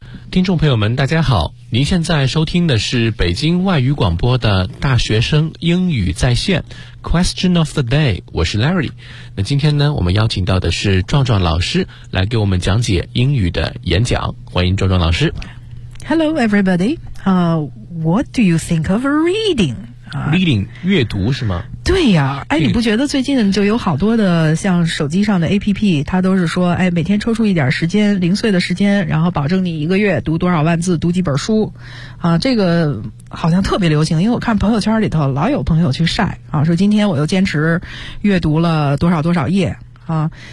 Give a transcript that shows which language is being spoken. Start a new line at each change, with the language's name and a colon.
Chinese: 听众朋友们大家好，您现在收听的是北京外语广播的大学生英语在线 Question of the day， 我是 Larry。那今天呢，我们邀请到的是壮壮老师来给我们讲解英语的演讲，欢迎壮壮老师。
English: Hello everybody、what do you think of reading
Chinese: Reading 阅读是吗？对呀、啊，哎，你不觉得最近就有好多的像手机上的 APP， 它都是说，哎，每天抽出一点时间，零碎的时间，然后保证你一个月读多少万字，读几本书，啊，这个好像特别流行，因为我看朋友圈里头老有朋友去晒啊，说今天我又坚持阅读了多少多少页啊。